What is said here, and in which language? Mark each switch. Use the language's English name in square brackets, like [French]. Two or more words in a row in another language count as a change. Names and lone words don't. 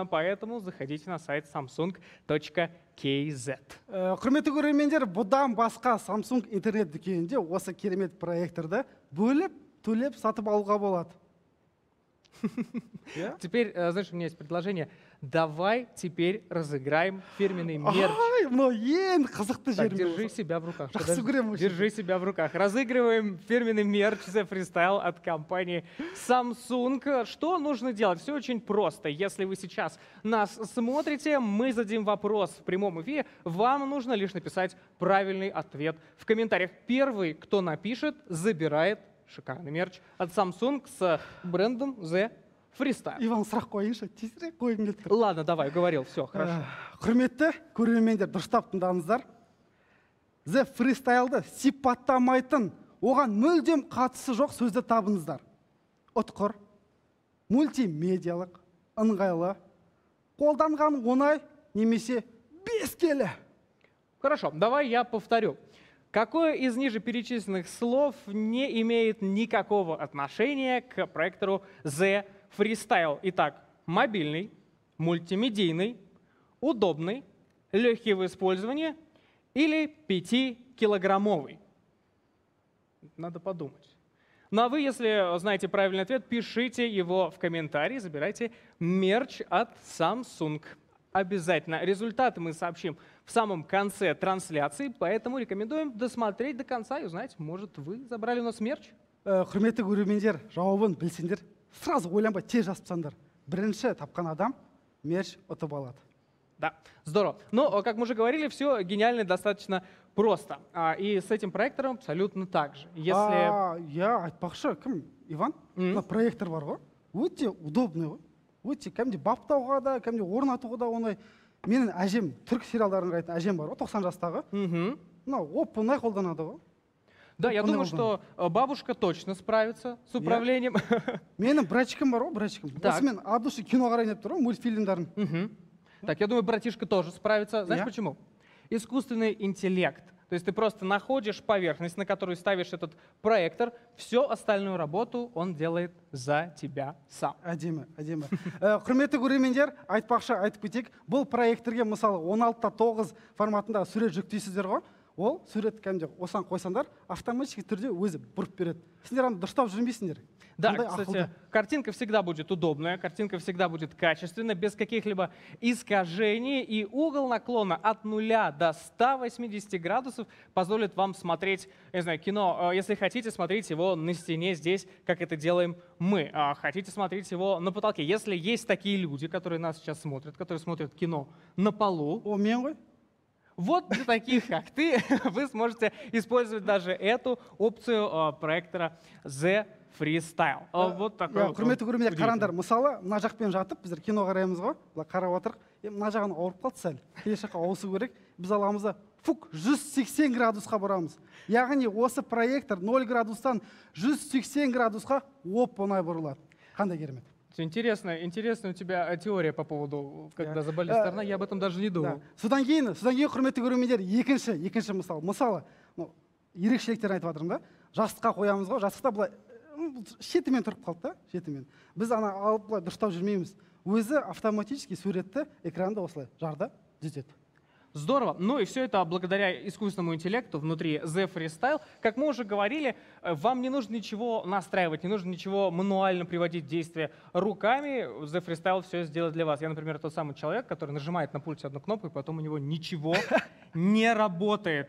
[Russian] Поэтому заходите на сайт samsung.kz. [Kazakh] Құрметті көрермендер, бұдан басқа Samsung интернет-дүкенінде осы керемет проекторды бөліп, төлеп сатып алуға болады. [Russian] Теперь, знаешь, у меня есть предложение. Давай теперь разыграем фирменный мерч. Так, держи себя в руках. Держи себя в руках. Разыгрываем фирменный мерч The Freestyle от компании Samsung. Что нужно делать? Все очень просто. Если вы сейчас нас смотрите, мы зададим вопрос в прямом эфире. Вам нужно лишь написать правильный ответ в комментариях. Первый, кто напишет, забирает шикарный мерч от Samsung с брендом The Freestyle. [Kazakh] Иван, сұрақ қойыңызшы, тезірек қойғым келіп тұр. [Russian] Ладно, давай, говорил, все, хорошо. [Kazakh] Құрметті көрермендер, дұрыстап тыңдаңыздар. The Freestyle'ды сипаттамайтын, оған мүлдем қатысы жоқ сөзді табыңыздар. Ұтқыр, мультимедиялық, ыңғайлы, қолданған оңай немесе бес келі. [Russian] Хорошо, давай я повторю. Какое из ниже перечисленных слов не имеет никакого отношения к проектору Z Freestyle? Итак, мобильный, мультимедийный, удобный, легкий в использовании или 5-килограммовый? Надо подумать. Ну а вы, если знаете правильный ответ, пишите его в комментарии, забирайте мерч от Samsung. Обязательно. Результаты мы сообщим в самом конце трансляции, поэтому рекомендуем досмотреть до конца и узнать, может, вы забрали у нас мерч? [Kazakh] Құрметті көрермендер, жауабын білсеңдер, сразу ойланбай тез жазып тастаңдар. Бірінші тапқан адам мерч ұтып алады. [Russian] Да, здорово. Но, как мы уже говорили, все гениально и достаточно просто. И с этим проектором абсолютно так же. Если... [Kazakh] Я айтпақшы, кім? Иван? Мына проектор бар ғой, өте удобный ғой. Өте кәдімгі баптауға да, кәдімгі орнатуға да оңай. Менің әжем, түрік сериалдарын қарайтын әжем бар ғой, 90 жастағы. Мына оп-оңай қолданады ғой. [Russian] Да, я думаю, что бабушка точно справится с управлением. [Kazakh] Менің братчикім бар ғой, братчикім. Осымен абдушы кино қарайын деп тұр ғой, мультфильмдарын. [Russian] Так, я думаю, братишка тоже справится. Знаешь почему? Искусственный интеллект. То есть ты просто находишь поверхность, на которую ставишь этот проектор, всю остальную работу он делает за тебя сам. [Kazakh] Әдемі, әдемі. Құрметті көрермендер, айтпақшы айтып кетейік, бұл проекторге мысалы 16:9 форматында сурет жүктейсіздер ғой, ол сурет кәдімгі осыған қойсаңдар, автоматически түрде өзі бұрып береді. Сендер аны дұрыстап жүрмейсіңдер. Да, кстати, картинка всегда будет удобная, картинка всегда будет качественная, без каких-либо искажений, и угол наклона от 0 до 180 градусов позволит вам смотреть, я не знаю, кино. Если хотите, смотреть его на стене здесь, как это делаем мы. Хотите смотреть его на потолке. Если есть такие люди, которые нас сейчас смотрят, которые смотрят кино на полу, вот для таких, как ты, вы сможете использовать даже эту опцию проектора Z Freestyle. Вот такой. Құрметті көрермендер, қараңдар, мысалы, мына жақпен жатып, біздер кино қараймыз ғой, қарап отырық, мына жағын ауырып қалды сәл. Келесі жаққа ауысу керек. Біз аламыз да 180 градусқа барамыз. Яғни осы проектор 0 градустан 180 градусқа оп-оңай бұрылады. Қандай керемет. [Russian] Интересная у тебя теория по поводу, когда заболит сторона, я об этом даже не думал. [Kazakh] Содан кейін құрметті көрермендер, екінші мысалы, ерекшеліктерін айтып жатырмын да. Жастыққа қоямыз ғой, жастықта былай шетімен тұрып қалды да, шетімен. Біз ана алып былай дұрыстап жүрмейміз. Өзі автоматически суретті экранда осылай жарда түзетеді. [Russian] Здорово. Ну и все это благодаря искусственному интеллекту внутри Z Freestyle. Как мы уже говорили, вам не нужно ничего настраивать, не нужно ничего мануально приводить в действие руками. Z Freestyle все сделает для вас. Я, например, тот самый человек, который нажимает на пульте одну кнопку, и потом у него ничего не работает.